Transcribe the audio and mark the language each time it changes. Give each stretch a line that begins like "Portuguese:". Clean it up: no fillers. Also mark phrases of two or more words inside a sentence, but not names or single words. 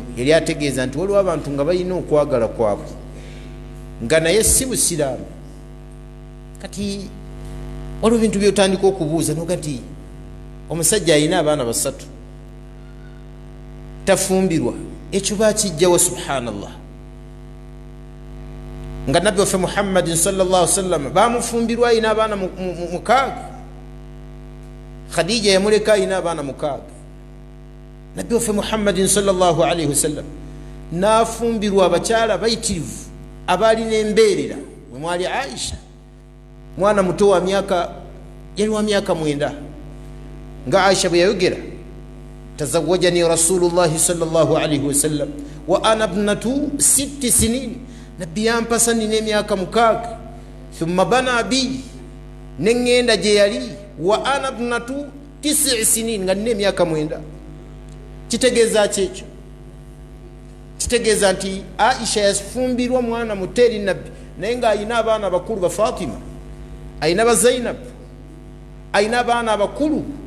Ganda: Yali ategeeza nti waliwo abantu nga balina okwagala kwabwe nga naye si busiraamu. Kati waliwo bintu byotandika okubuuza nogati omusajja alina abaana basatu tafumbirwa ekyo bakijjawa subhanallah nga nabbi waffe muhammadin
Arabic: صلى الله عليه وسلم
Ganda: bamufumbirwa alina abaana mukaaga khadija yamuleka alina abaana mukaaga nabbi waffe muhammadin
Arabic: صلى الله عليه وسلم
Ganda: nafumbirwa abakyala bayitirivu abalina embeerera mwe mwali aisha mwana muto wa myaka yali wa myaka 9 nga aisha bwe yayogera
Arabic: تزوجني رسول الله صلى الله عليه وسلم وأنا ابنة 6 سنين
Ganda: nabbi yampasa nina emyaka 6
Arabic: ثم بنى بي
Ganda: nengenda gye yali
Arabic: وأنا ابنة 9 سنين
Ganda: nga nina emyaka 9 kitegeeza kyekyo kitegeeza nti aisha yafumbirwa mwana muteri nabbi naye nga alina abaana abakulu ba fatima alina ba zainab alina abaana abakulu